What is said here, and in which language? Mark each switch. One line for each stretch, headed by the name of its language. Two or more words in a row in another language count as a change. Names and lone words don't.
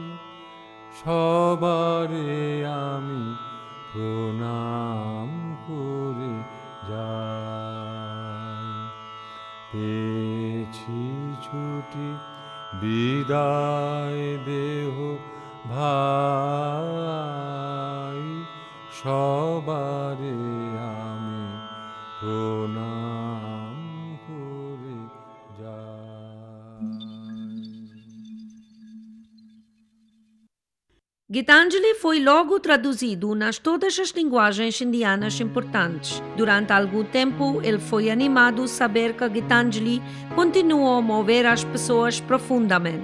Bangla: সবারে আমি প্রণাম করে যাই পেয়েছি ছুটি বিদায় দেহ ভাই সবারে আমি প্রণাম করে যাই
Portuguese: Gitanjali foi logo traduzido nas todas as linguagens indianas importantes. Durante algum tempo, ele foi animado a saber que Gitanjali continuou a mover as pessoas profundamente.